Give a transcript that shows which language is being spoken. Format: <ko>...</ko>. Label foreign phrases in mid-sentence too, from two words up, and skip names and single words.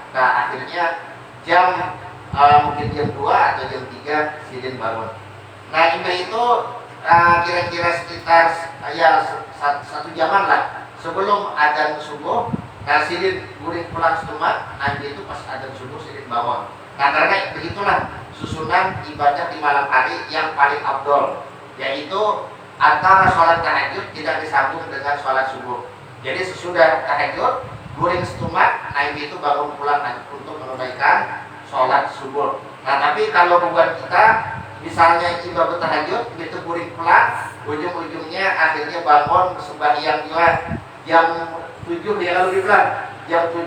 <id>Nah, akhirnya jam mungkin jam 2 atau jam 3 sidin bangun. Nah, imbah itu kira-kira sekitar satu jaman lah sebelum adzan subuh.</id> <bjn>Nah, sidin guring pulang setemat, nanti itu pas adzan subuh sidin bangun.</bjn> <id>Nah, karena begitulah susunan ibadah di malam hari yang paling afdol, yaitu antara sholat tahajud tidak disambung dengan sholat subuh. Jadi sesudah tahajud guring setemat, nanti itu bangun pulang untuk menunaikan sholat subuh. Nah, tapi kalau buat kita misalnya ibadah tahajud begitu guring pulang, ujung-ujungnya akhirnya bangun sembahyang juga jam 7 ya kalau dibilang jam 7.</id>